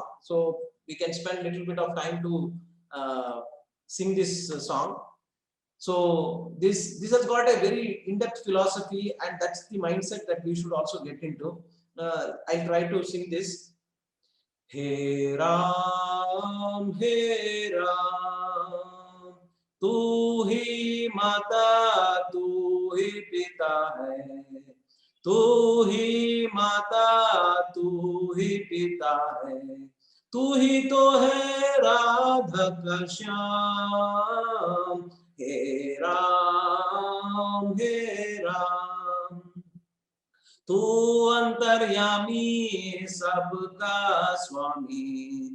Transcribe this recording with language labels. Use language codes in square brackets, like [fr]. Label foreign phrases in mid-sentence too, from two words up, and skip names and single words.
[en] So we can spend a little bit of time to sing this song. So this has got a very in-depth philosophy, and that's the mindset that we should also get into. I'll try to sing this. He Ram, [hi] तू ही माता, तू ही पिता है. तू ही माता, तू ही पिता है. तू ही तो है राधा का श्याम. हे राम, तू अंतर्यामी सबका स्वामी.